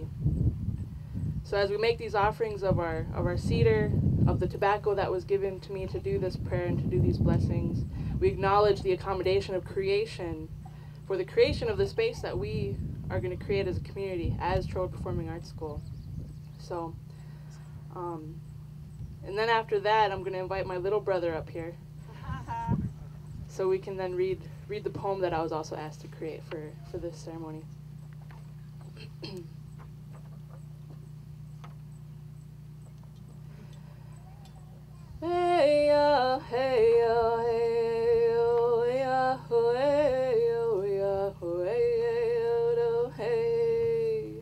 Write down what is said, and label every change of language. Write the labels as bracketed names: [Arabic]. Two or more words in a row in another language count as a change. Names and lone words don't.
[English] So as we make these offerings of our cedar, of the tobacco that was given to me to do this prayer and to do these blessings, we acknowledge the accommodation of creation for the creation of the space that we are going to create as a community, as Trollwood Performing Arts School. So, and then after that, I'm going to invite my little brother up here, so we can then read the poem that I was also asked to create for this ceremony. Hey ya, hey ya, hey yo, ya, ho, hey yo, ya, ho, hey yo, hey.